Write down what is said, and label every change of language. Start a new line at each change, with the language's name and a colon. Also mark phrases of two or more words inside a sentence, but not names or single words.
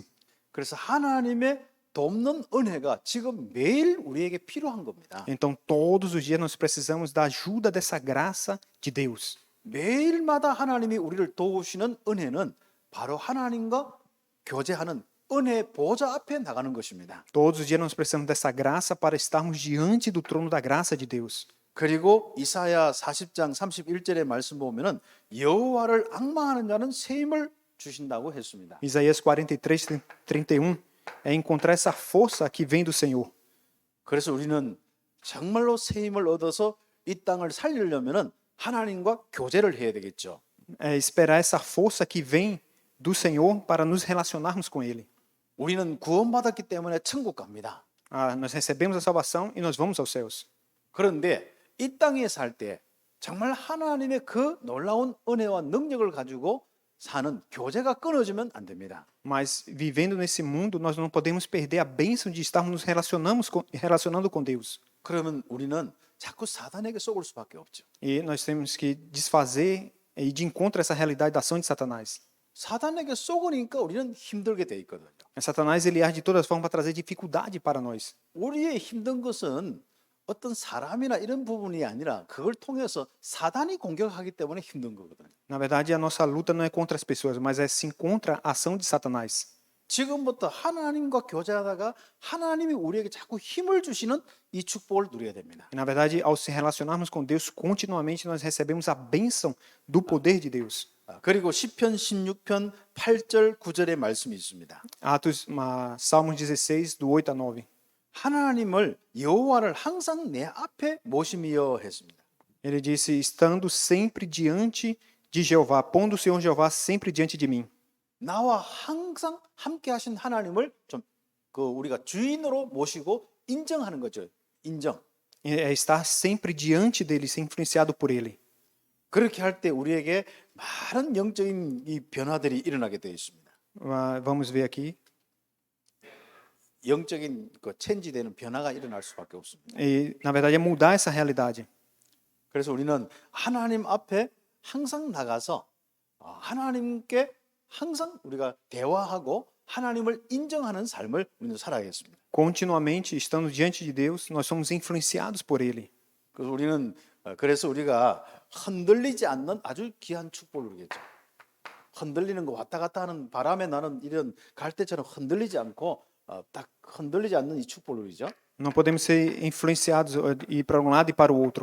Korean: 그래서 하나님의 돕는 은혜가 지금 매일 우리에게 필요한 겁니다.
Portuguese: Então, todos os dias nós precisamos da ajuda dessa graça de Deus.
Korean: 매일마다 하나님이 우리를 도우시는 은혜는 바로 하나님과 교제하는 은혜 보좌 앞에 나가는 것입니다.
Portuguese: Todos os dias nós precisamos dessa graça para estarmos diante do trono da graça de Deus.
Korean: 그리고 이사야 40장 31절의 말씀 보면은 여호와를 앙망하는 자는 새 힘을 주신다고 했습니다.
Portuguese: Isaías 43, 31 é encontrar essa força que vem do Senhor.
Korean: 그래서 우리는 정말로 새 힘을 얻어서 이 땅을 살리려면은 하나님과 교제를 해야 되겠죠.
Portuguese: É esperar essa força que vem do Senhor para nos relacionarmos com Ele.
Korean: 우리는 구원받았기 때문에 천국 갑니다.
Portuguese: Nós recebemos a salvação e nós vamos aos céus.
Korean: 그런데 이 땅에 살 때 정말 하나님의 그 놀라운 은혜와 능력을 가지고 사는 교제가 끊어지면 안 됩니다.
Portuguese: Mas vivendo nesse mundo, nós não podemos perder a bênção de estarmos nos relacionando com Deus.
Korean: 그러면 우리는 자꾸 사단에게 속을 수밖에 없죠.
Portuguese: E nós temos que desfazer e ir de encontro a essa realidade da ação de Satanás.
Korean: 사단에게 속으니까 우리는 힘들게 돼 있거든요.
Portuguese: Satanás ele age de todas formas para trazer dificuldade para nós.
Korean: 우리의 힘든 것은 어떤 사람이나 이런 부분이 아니라 그걸 통해서 사단이 공격하기 때문에 힘든 거거든요.
Portuguese: Na verdade, a nossa luta não é contra as pessoas, mas é sim contra a ação de Satanás.
Korean: 지금부터 하나님과 교제하다가 하나님이 우리에게 자꾸 힘을 주시는 이 축복을 누려야 됩니다.
Portuguese: E, na verdade, ao se relacionarmos com Deus continuamente, nós recebemos a bênção do poder de Deus.
Korean: 그리고 시편 16편 8절 9절의 말씀이 있습니다.
Portuguese: Salmos 16, do 8 a 9.
Korean: 하나님을 여호와를 항상 내 앞에 모심이여 했습니다.
Portuguese: Ele disse, estando sempre diante de Jeová, pondo o Senhor Jeová sempre diante de mim.
Korean: 나와 항상 함께 하신 하나님을 좀 우리가 주인으로 모시고 인정하는 거죠. 인정.
Portuguese: É estar sempre diante dele, ser influenciado por ele.
Korean: 그렇게 할 때 우리에게 많은 영적인 이 변화들이 일어나게 되어 있습니다.
Portuguese: Vamos ver aqui.
Korean: 영적인 체인지되는 변화가 일어날 수밖에 없습니다.
Portuguese: E, na verdade, é mudar essa realidade.
Korean: 그래서 우리는 하나님 앞에 항상 나가서 하나님께 항상 우리가 대화하고 하나님을 인정하는 삶을 우리는 살아야겠습니다.
Portuguese: Continuamente, estando diante de Deus, nós somos influenciados por ele.
Korean: 그래서 우리가 흔들리지 않는 아주 귀한 축복을 누리겠죠. 흔들리는 거 왔다 갔다 하는 바람에 나는 이런 갈대처럼 흔들리지 않고 딱 흔들리지 않는 이 축복을 누리죠.
Portuguese: Não podemos ser influenciados e ir para um lado e para o outro.